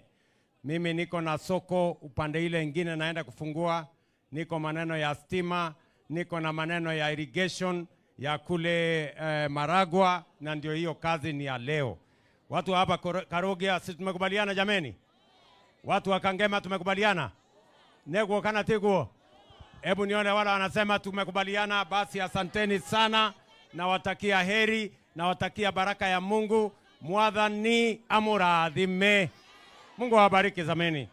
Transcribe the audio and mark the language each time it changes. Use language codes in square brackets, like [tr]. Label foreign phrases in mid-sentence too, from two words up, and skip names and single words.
[sw] Mimi niko na soko upande ile nyingine naenda kufungua, niko maneno ya stima, niko na maneno ya irrigation ya kule Maragwa, na ndio hiyo kazi ni ya leo. Watu hapa Karogia sisi tumekubaliana jameni? Watu wa Kangema tumekubaliana? [ki] Nego kana tiguo. [sw] Hebu nione wala wanasema tumekubaliana. Basi asanteni sana, na watakia heri, na watakia baraka ya Mungu. [ki] Mwathani amurathime. [sw] Mungu awabariki zameni.